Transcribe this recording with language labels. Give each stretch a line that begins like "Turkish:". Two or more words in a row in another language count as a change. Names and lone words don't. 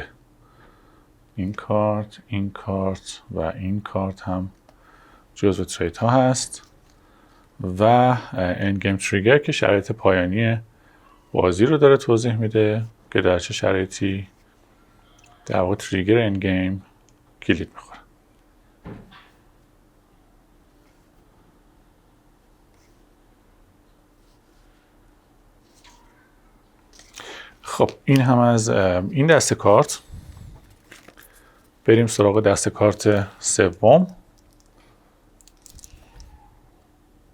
Persian: این کارت، این کارت و این کارت هم جزو تریت ها هست و
English: end game trigger
Persian: که شرایط پایانی بازی رو داره توضیح میده که در چه شرایطی در واقع تریگر
English: end game
Persian: کلید میخوره. خب این هم از این دسته کارت. بریم سراغ دسته کارت سوم.